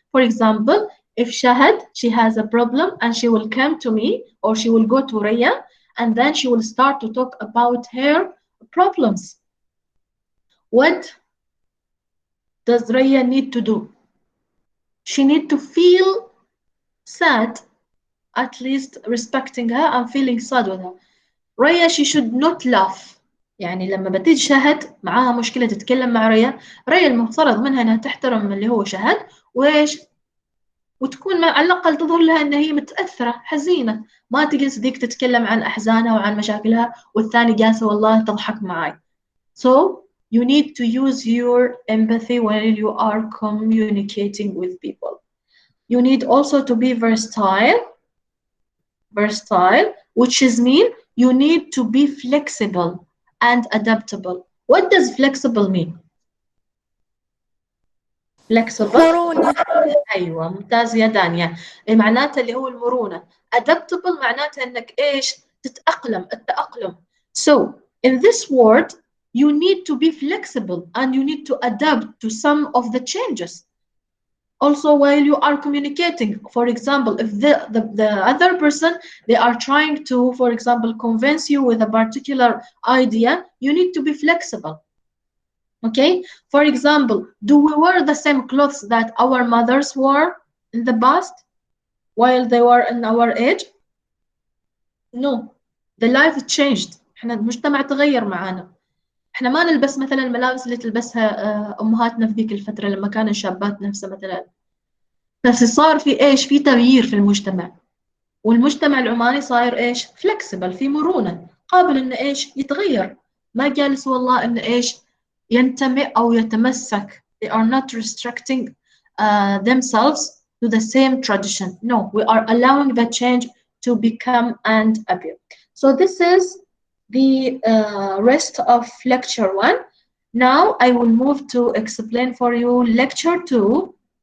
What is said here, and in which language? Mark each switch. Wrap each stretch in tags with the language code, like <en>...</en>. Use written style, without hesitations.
<en>For example, if Shahad, she has a problem and she will come to me, or she will go to Raya, and then she will start to talk about her problems. What does Raya need to do? She need to feel sad, at least respecting her and feeling sad with her. Raya, she should not laugh.</en> <ar>يعني لما بتيجي شهد معاها مشكلة تتكلم مع ريا المفترض منها انها تحترم اللي هو شهد وايش وتكون على الأقل تظهر لها ان هي متأثرة حزينة، ما تجلس ذيك تتكلم عن أحزانها وعن مشاكلها والثاني جالسة والله تضحك معاي.</ar> <en>So you need to use your empathy when you are communicating with people. You need also to be versatile, which is mean you need to be flexible and adaptable. What does flexible mean? Flexible.</en> <ar>مرونة. أيوة ممتاز يا دانيا. معناته اللي هو المرونة. Adaptable معناته إنك إيش تتأقلم، التأقلم.</ar> <en>So in this word you need to be flexible and you need to adapt to some of the changes. Also, while you are communicating, for example, if the other person, they are trying to, for example, convince you with a particular idea, you need to be flexible. Okay? For example, do we wear the same clothes that our mothers wore in the past while they were in our age? No. The life changed.</en> <ar>احنا المجتمع تغير معانا. احنا ما نلبس مثلا الملابس اللي تلبسها امهاتنا في ذيك الفترة لما كانوا شابات نفسها مثلا. بس صار في ايش؟ في تغيير في المجتمع، والمجتمع العماني صاير ايش؟ فلكسبل، في مرونة، قابل انه ايش؟ يتغير، ما جالس والله انه ايش؟ ينتمي او يتمسك.</ar> <en>They are not restricting themselves to the same tradition. No, we are allowing the change to become and appear. So this is the rest of lecture 1. Now I will move to explain for you lecture 2.</en>